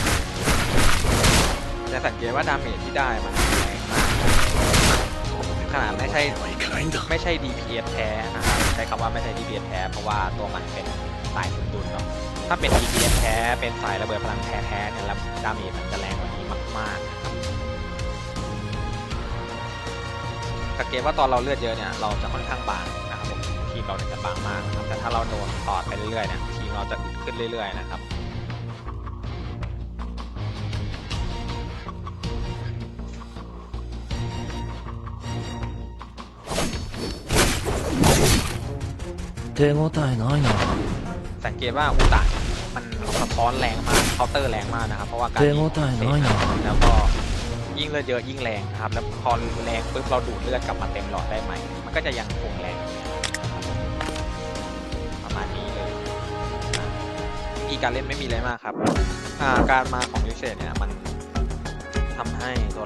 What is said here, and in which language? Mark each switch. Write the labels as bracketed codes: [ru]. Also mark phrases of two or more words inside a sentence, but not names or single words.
[th] จะสังเกตว่าดาเมจที่ได้มันแรงมากขนาดไม่ใช่ DPS แท้นะครับใช้คำว่าไม่ใช่ DPS แท้เพราะว่าตัวมันเป็นสายสมดุลเนาะถ้าเป็น DPS แท้เป็นสายระเบิดพลังแท้เนี่ยแล้วดาเมจมันจะแรงกว่านี้มากๆนะครับสังเกตว่าตอนเราเลือดเยอะเนี่ยเราจะค่อนข้างบางนะครับผมทีมเราจะบางมากนะครับแต่ถ้าเราโดนตอดไปเรื่อยๆเนี่ยทีมเราจะอึดขึ้นเรื่อยๆนะครับ [ja] 手応えないな [th] สังเกตว่าอุตะมันสะท้อนแรงมากเคาน์เตอร์แรงมากนะครับเพราะว่าการยิงแล้วก็ยิ่งเลือดเยอะยิ่งแรงนะครับแล้วพอแรงปุ๊บเราดูดเลือดกลับมาเต็มหลอดได้ไหม มันก็จะยังคงแรงนะครับประมาณนี้เลยวิธีการเล่นไม่มีอะไรมากครับการมาของลิเซเนี่ยมันทำให้ตัว